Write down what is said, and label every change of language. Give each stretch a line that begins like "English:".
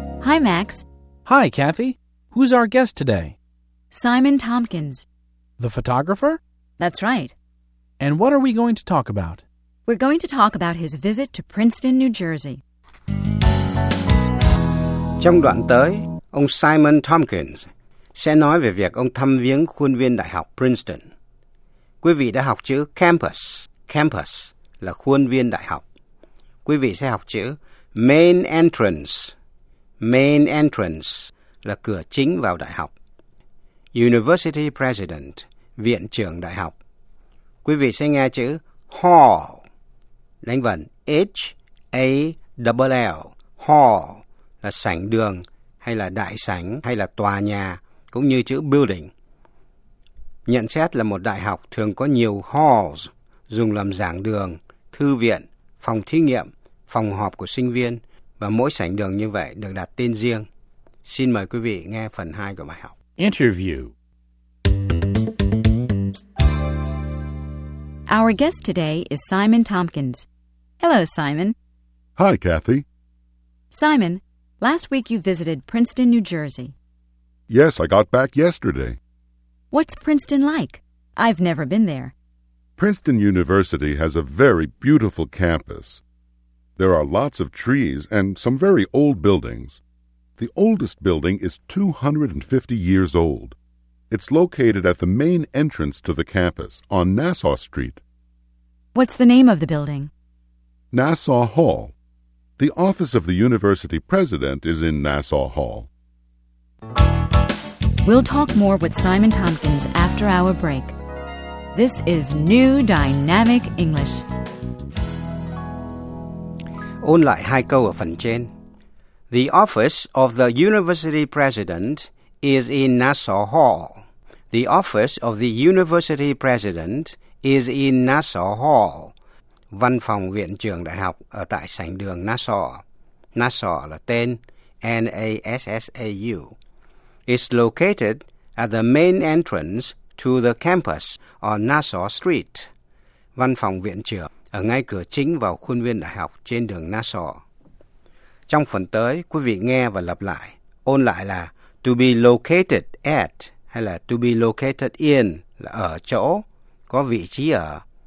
English: Hi, Max. Hi, Kathy. Who's our guest today? Simon Tompkins. The photographer? That's right. And what are we going to talk about? We're going to talk about his visit to Princeton, New Jersey.
Vietnamese: Trong đoạn tới, ông Simon Tompkins sẽ nói về việc ông thăm viếng khuôn viên Đại học Princeton. Quý vị đã học chữ campus. Campus là khuôn viên đại học. Quý vị sẽ học chữ
English: main entrance.
Vietnamese: Main entrance là cửa chính vào đại học.
English: University president,
Vietnamese: viện trưởng đại học. Quý vị sẽ nghe chữ hall, đánh vần H-A-L-L, hall là sảnh đường hay là đại sảnh hay là tòa nhà, cũng như chữ building. Nhận xét là một đại học thường có nhiều halls dùng làm giảng đường, thư viện, phòng thí nghiệm, phòng họp của sinh viên. Và mỗi sảnh đường như vậy được đặt tên riêng. Xin mời quý vị nghe phần 2 của bài học.
English: Interview. Our guest today is Simon Tompkins. Hello, Simon. Hi, Kathy. Simon, last week you visited Princeton, New Jersey. Yes, I got back yesterday. What's Princeton like? I've never been there. Princeton University has a very beautiful campus. There are lots of trees and some very old buildings. The oldest building is 250 years old. It's located at the main entrance to the campus on Nassau Street. What's the name of the building? Nassau Hall. The office of the university president is in Nassau Hall. We'll talk more with Simon Tompkins after our break. This is New Dynamic English.
Vietnamese: Ôn lại hai câu ở phần trên.
English: The office of the university president is in Nassau Hall. The office of the university president is in Nassau Hall.
Vietnamese: Văn phòng viện trưởng đại học ở tại sảnh đường Nassau. Nassau là tên, N-A-S-S-A-U.
English: It's located at the main entrance to the campus on Nassau Street.
Vietnamese: Văn phòng viện trưởng ở ngay cửa chính vào khuôn viên đại học trên đường Nassau. Trong phần tới, quý vị nghe và lặp lại. Ôn lại là
English: to be located at
Vietnamese: hay là
English: to be located in
Vietnamese: là ở chỗ, có vị trí ở.